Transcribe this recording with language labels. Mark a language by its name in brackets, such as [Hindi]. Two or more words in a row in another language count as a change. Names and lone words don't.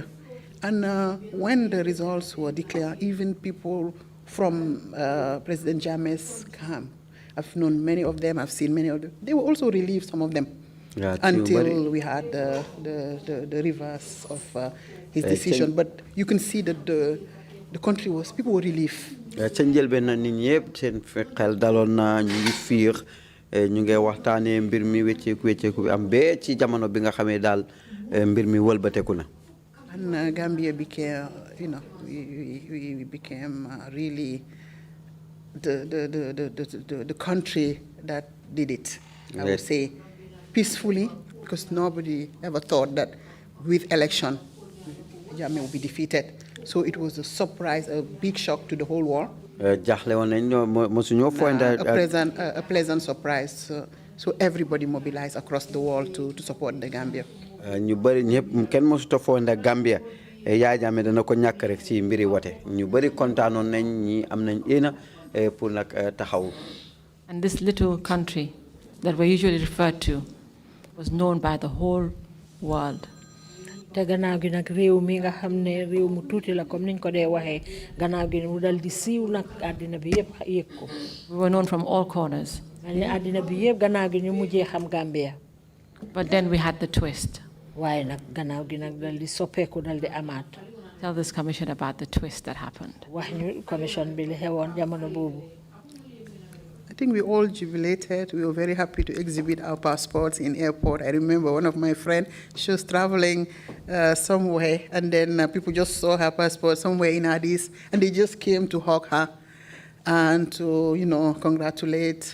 [English] And when the results were declared, even people from President Jammeh's camp, I've known many of them, I've seen many of them. They were also relieved, some of them, until we had the reverse of his decision. But you can see that the country was, people were relieved. [Wolof] ñu ngi waxtaanee mbir mi wécceeku bi am bee ci jamono bi nga xamee daal mbir mi wëlbateeku na. [English] And Gambia became, we became really the country that did it. I would say peacefully, because nobody ever thought that with election Jammeh would be defeated. So it was a surprise, a big shock to the whole world. A pleasant surprise So everybody mobilized across the world to support the Gambia. [Wolof] ñu bari ñëpp kenn mësuta foo ne Gambia Yaya Jammeh dana ko ñàkk rek ci mbiri wote ñu bari kontaanoon nañ ñi am nañ éena pour nag taxaw. [English] And this little country that we're usually referred to was known by the whole world. [Wolof] te gannaaw gi nag réew mi nga xam ne réew mu tuuti la comme niñ ko dee waxee gannaaw gi mu dal di siiw nag àddina bi yëpp yëg ko. [English] We were known from all corners. [Wolof] àddina bi yëpp gannaaw gi ñu mujjee xam Gambia. [English] But then we had the twist. [Wolof] waaye nag gannaaw gi nag dal di soppeeku dal di amaat. [English] Tell this commission about the twist that happened. [Wolof] wax ñu commission bi li xewoon jamono boobu. [English] I think we all jubilated. We were very happy to exhibit our passports in airport. I remember one of my friends, she was traveling somewhere, and then people just saw her passport somewhere in Addis, and they just came to hug her and to, congratulate.